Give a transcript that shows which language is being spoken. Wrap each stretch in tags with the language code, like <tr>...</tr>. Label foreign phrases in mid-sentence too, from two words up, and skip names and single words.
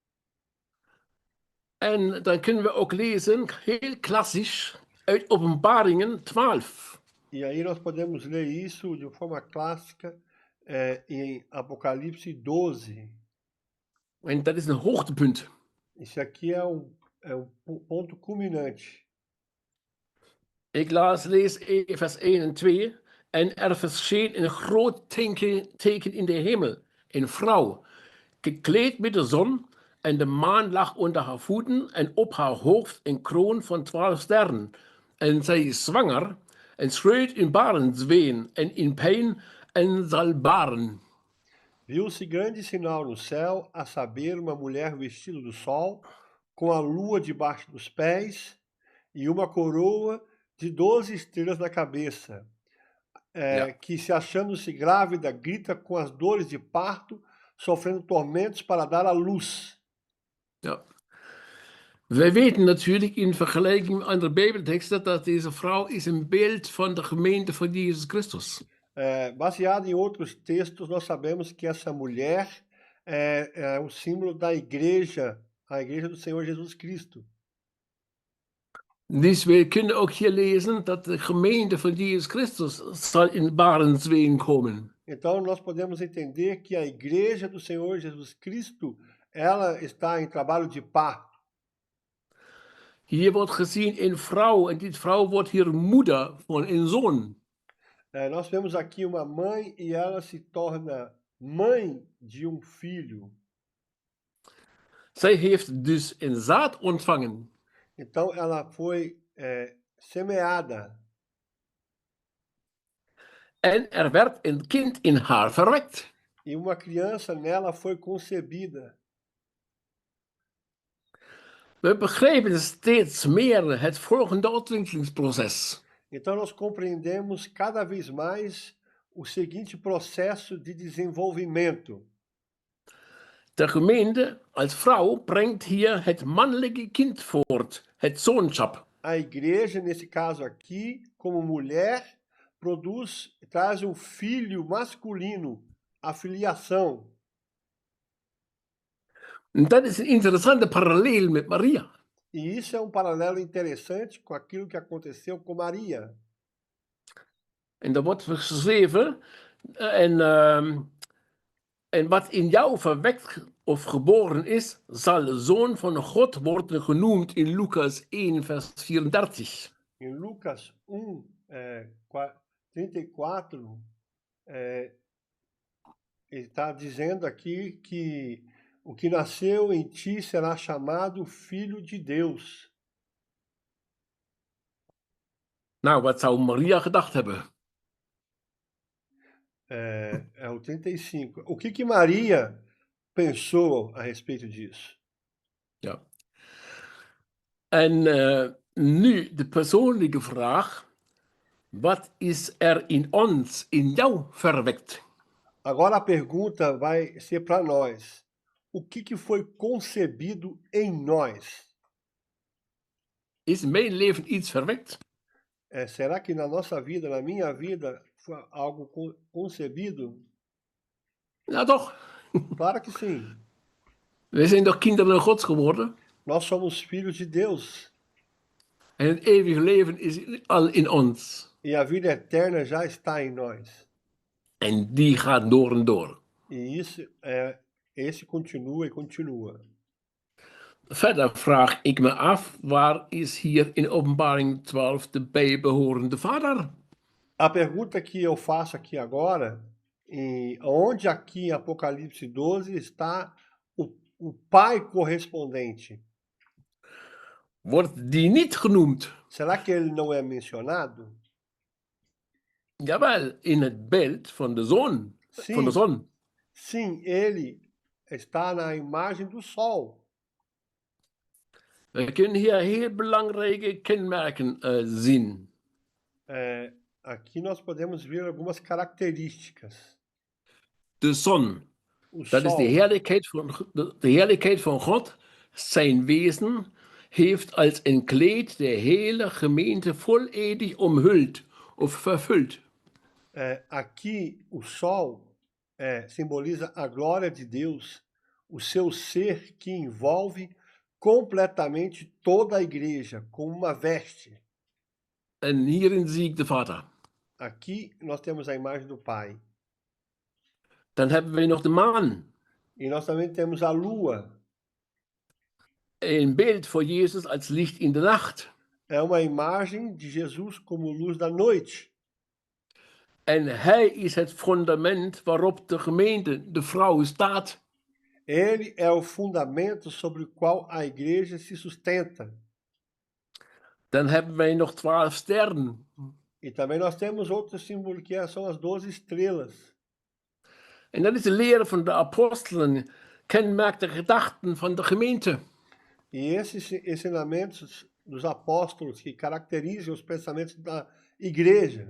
<nl>En dan kunnen we ook lezen, heel klassisch, uit Openbaringen 12.</nl> <pt>E aí nós podemos ler isso de forma clássica em Apocalipse 12.</pt> <nl>En dat is een hoogtepunt.</nl> <pt>Isso aqui é um ponto culminante.</pt> <nl>Ik lees vers 1 en 2. En er verscheen een groot teken in de hemel, een vrouw, gekleed met de zon, en de maan lag onder haar voeten, en op haar hoofd een kroon van 12 sterren. En zij is zwanger, en schreeuwt in barensween, en in pijn, en zal baren.</nl> <pt>Viu-se grande sinal no céu, a saber, uma mulher vestida do sol, com a lua debaixo dos pés e uma coroa de 12 estrelas na cabeça,</pt> <nl>Ja.</nl> <pt>que se achando-se grávida, grita com as dores de parto, sofrendo tormentos para dar à luz.</pt> <nl>Ja. Wij weten natuurlijk in vergelijking met andere Bijbelteksten dat deze vrouw is een beeld van de gemeente van Jezus Christus.</nl> <pt>Baseado em outros textos, nós sabemos que essa mulher é o símbolo da igreja, a igreja do Senhor Jesus Cristo.</pt> <nl>Dus we kunnen ook hier lezen dat de gemeente van Jezus Christus zal in barensween komen.</nl> <pt>Então nós podemos entender que a igreja do Senhor Jesus Cristo, ela está em trabalho de parto.</pt> <nl>Hier wordt gezien een vrouw en die vrouw wordt hier moeder van een zoon.</nl> <pt>Nós vemos aqui uma mãe e ela se torna mãe de um filho.</pt> <nl>Zij heeft dus een zaad ontvangen.</nl> <pt>Então ela foi semeada.</pt> <nl>En er werd een kind in haar verwekt.</nl> <pt>E uma criança nela foi concebida.</pt> <nl>We begrijpen steeds meer het volgende ontwikkelingsproces.</nl> <pt>Então nós compreendemos cada vez mais o seguinte processo de desenvolvimento.</pt> <nl>De gemeente als vrouw brengt hier het mannelijke kind voort, het zoonschap.</nl> <pt>A igreja, nesse caso aqui, como mulher, traz um filho masculino, a filiação.</pt> <nl>En dat is een interessante parallel met Maria.</nl> <pt>E isso é um paralelo interessante com aquilo que aconteceu com Maria.</pt> <nl>En daar wordt geschreven, en wat in jou verwekt of geboren is, zal de Zoon van God worden genoemd in Lucas 1, vers 34.</nl> <pt>Em Lucas 1, 34, ele está dizendo aqui que o que nasceu em ti será chamado Filho de Deus.</pt> <nl>Nou, wat zou Maria gedacht hebben?</nl> <pt>É o 35. O que Maria pensou a respeito disso?</pt> <nl>Ja. En nu de persoonlijke vraag: wat is er in ons, in jou verwekt?</nl> <pt>Agora a pergunta vai ser para nós. O que foi concebido em nós?</pt> <nl>Is mijn leven iets verwekt?</nl> <pt>Será que na nossa vida, na minha vida, foi algo concebido?</pt> <nl>Nou toch,</nl> <pt>Claro que sim.</pt> <nl>we zijn toch kinderen Gods geworden?</nl> <pt>Nós somos filhos de Deus.</pt> <nl>En het eeuwige leven is al in ons.</nl> <pt>E a vida eterna já está em nós.</pt> <nl>En die gaat door en door.</nl> <pt>E isso esse continua e continua.</pt> <nl>Verder vraag ik me af, waar is hier in Openbaring 12 de bijbehorende Vader?</nl> <pt>A pergunta que eu faço aqui agora, onde aqui em Apocalipse 12 está o Pai correspondente?</pt> <nl>Wordt die niet genoemd?</nl> <pt>Será que ele não é mencionado?</pt> <nl>Jawel, in het beeld van de zon.</nl> <pt>Sim.</pt> <nl>Van de zon.</nl> <pt>Sim, ele está na imagem do sol.</pt> <nl>We kunnen hier heel belangrijke kenmerken zien.</nl> <pt>Aqui nós podemos ver algumas características.</pt> <nl>De zon,</nl> <pt>O</pt> <nl>dat is</nl> <pt>sol,</pt> <nl>de heerlijkheid van God. Zijn wezen heeft als een kleed de hele gemeente volledig omhuld of vervuld.</nl> <pt>aqui o sol simboliza a glória de Deus, o seu ser que envolve completamente toda a igreja, como uma veste.</pt> <nl>En hierin zie ik de Vader.</nl> <pt>Aqui nós temos a imagem do Pai.</pt> <nl>Dan hebben we nog de maan.</nl> <pt>E nós também temos a lua.</pt> <nl>Een beeld voor Jezus als licht in de nacht.</nl> <pt>É uma imagem de Jesus como luz da noite.</pt> <nl>En hij is het fundament waarop de gemeente, de vrouw, staat.</nl> <pt>Ele é o fundamento sobre o qual a igreja se sustenta.</pt> <nl>Dan hebben wij nog 12 sterren.</nl> <pt>E também nós temos outro símbolo que são as 12 estrelas.</pt> <nl>En dat is de leer van de apostelen, kenmerkt de gedachten van de gemeente.</nl> <pt>E esses ensinamentos dos apóstolos que caracterizam os pensamentos da igreja.</pt>